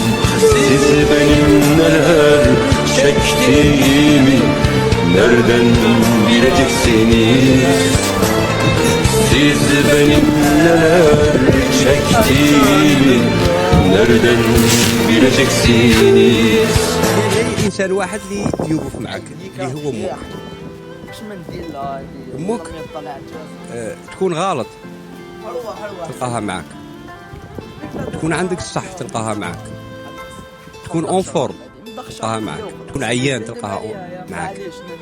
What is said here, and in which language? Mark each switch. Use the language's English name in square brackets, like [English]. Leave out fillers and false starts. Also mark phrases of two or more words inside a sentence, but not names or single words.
[Turkish] Siz benim neler çektiğimi nereden bileceksiniz? Siz benim neler çektiğimi nereden bileceksiniz? [Arabic] انسان واحد اللي يوقف معك اللي هو امك. باش ما ندير لها أمك؟ تكون غلط تلقاها معك، تكون عندك الصح تلقاها معك، تكون [English] on form [Arabic] تلقاها معك، تكون عيان تلقاها معك.